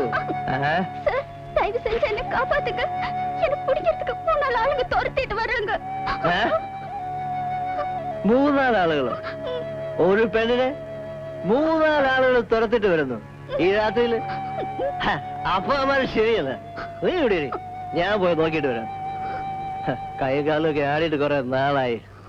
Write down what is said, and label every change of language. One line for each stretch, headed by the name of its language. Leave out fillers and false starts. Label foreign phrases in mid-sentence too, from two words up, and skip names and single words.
Tamil: தயவு செஞ்சு என்ன காப்பாத்துங்க. எனக்கு பிடிக்கிறதுக்கு 3 ஆளுங்க துரத்திட்டு வராங்க.
Malayalam: 3 ആളുകളോ? ഒരു പെണ്ണിനെ 3 ആളുകൾ തുരത്തിട്ട് വരുന്നു ഈ രാത്രിയില്? അപ്പൊ അവന്മാര് ശരിയല്ല. നീ ഇവിടെ ഇരി, ഞാൻ പോയി നോക്കിട്ട് വരാം. കൈ കാലൊക്കെ ആടിയിട്ട് കുറെ നാളായി.